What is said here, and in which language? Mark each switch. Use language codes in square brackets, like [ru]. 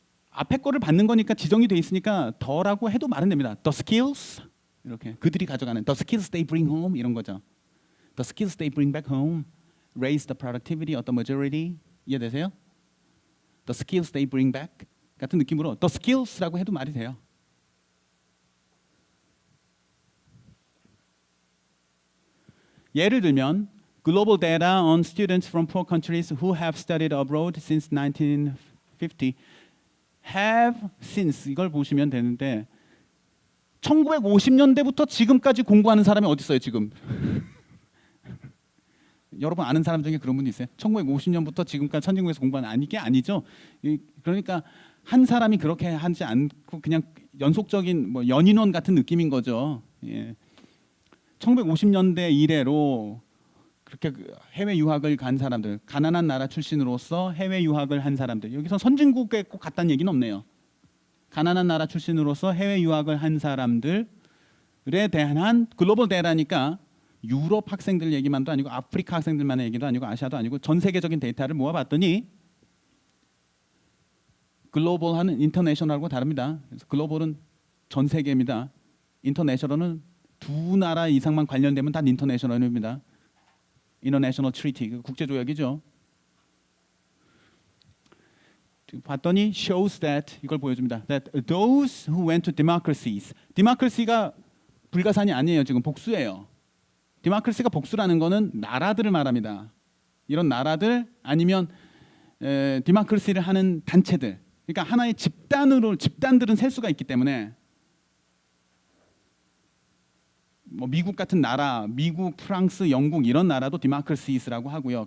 [ko] 앞에 거를 받는 거니까 지정이 돼 있으니까 더라고 해도 말은 됩니다. The skills 이렇게 그들이 가져가는 [en] the skills they bring home [ko] 이런 거죠. [en] The skills they bring back home raise the productivity of the majority. [ko] 이해되세요? [en] The skills they bring back [ko] 같은 느낌으로 [en] the skills라고 [ko] 해도 말이 돼요. 예를 들면 [en] global data on students from poor countries who have studied abroad since 1950 have since [ko] 이걸 보시면 되는데 1950년대부터 지금까지 공부하는 사람이 어디 있어요 지금? 여러분 아는 사람 중에 그런 분이 있어요? 1950년부터 지금까지 선진국에서 공부하는 이게 아니죠. 그러니까 한 사람이 그렇게 하지 않고 그냥 연속적인 뭐 연인원 같은 느낌인 거죠. 예. 1950년대 이래로 그렇게 해외 유학을 간 사람들, 가난한 나라 출신으로서 해외 유학을 한 사람들, 여기서 선진국에 꼭 갔다는 얘기는 없네요. 가난한 나라 출신으로서 해외 유학을 한 사람들에 대한 글로벌 데이터니까 유럽 학생들 얘기만도 아니고 아프리카 학생들만의 얘기도 아니고 아시아도 아니고 전 세계적인 데이터를 모아봤더니 글로벌하는 인터내셔널하고 다릅니다. 그래서 글로벌은 전 세계입니다. 인터내셔널은 두 나라 이상만 관련되면 다 인터내셔널입니다. [en] International Treaty, [ko] 국제조약이죠. 봤더니 [en] shows that [ko] 이걸 보여줍니다. [en] That those who went to democracies, democracy가 [ko] 불가산이 아니에요. 지금 복수예요. democracy가 복수라는 거는 나라들을 말합니다. 이런 나라들 아니면 democracy를 하는 단체들. 그러니까 하나의 집단들은 셀 수가 있기 때문에 뭐 미국 같은 나라, 미국, 프랑스, 영국 이런 나라도 democracies라고 하고요.